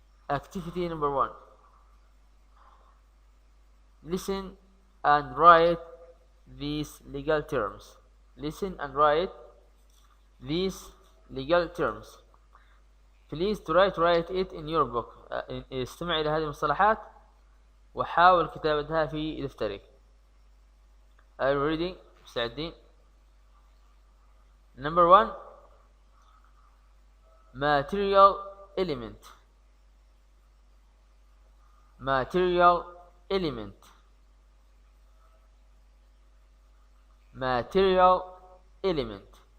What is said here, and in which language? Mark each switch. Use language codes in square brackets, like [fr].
[en] activity number 1. listen and write these legal terms. listen and write these legal terms. please write it in your book. [ar] استمع إلى هذه المصطلحات وحاول كتابتها في دفترك. [en] Are you ready؟ [ar] مستعدين؟ [en] number 1 material element material element material element.